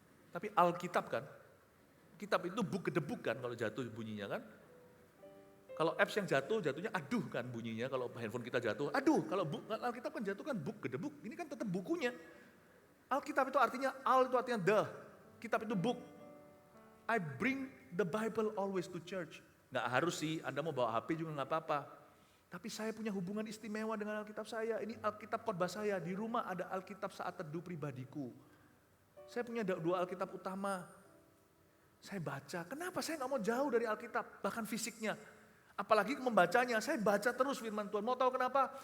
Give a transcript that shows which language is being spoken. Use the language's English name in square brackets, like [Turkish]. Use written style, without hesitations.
[Indonesian] Tapi Alkitab kan, kitab itu book gedebuk kan kalau jatuh bunyinya kan. Kalau apps yang jatuh, jatuhnya aduh kan bunyinya. Kalau handphone kita jatuh, aduh. Kalau Alkitab kan jatuh kan book gedebuk. Ini kan tetap bukunya. Alkitab itu artinya, al itu artinya the. Kitab itu book. [English] I bring the Bible always to church. [Indonesian] Nggak harus sih, Anda mau bawa HP juga nggak apa-apa. Tapi saya punya hubungan istimewa dengan Alkitab saya. Ini Alkitab khotbah saya. Di rumah ada Alkitab saat teduh pribadiku. Saya punya 2 Alkitab utama. Saya baca. Kenapa saya nggak mau jauh dari Alkitab? Bahkan fisiknya. Apalagi membacanya, saya baca terus firman Tuhan. Mau tahu kenapa?